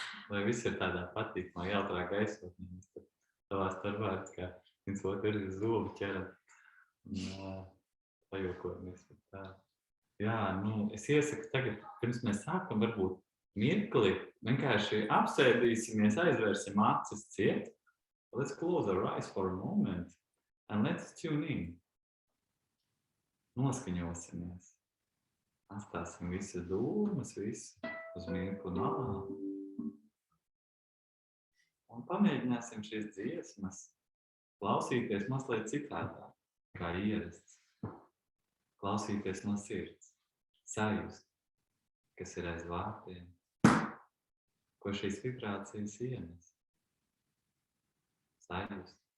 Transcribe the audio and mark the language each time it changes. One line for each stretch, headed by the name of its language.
Latvian: Lai viss ir tādā patīkamā, jautrā gaisotnē, mēs tavā starpā, kā viens otru ir zobu ķeram un pajokojamies. Jā, es iesaku tagad, pirms mēs sākam, varbūt mirkli, vienkārši apsēdīsimies, aizvērsim acis ciet.
English: Let's close our eyes for a moment and let's tune in.
Latvian: Noskaņosimies. Atstāsim visas dūmas, visu uz mirkli malā. Un pamēģināsim šīs dziesmas klausīties mazliet citādāk, kā ierasts. Klausīties no sirds, sajust, kas ir aiz vārtiem, ko šīs vibrācijas ienes. Sajust.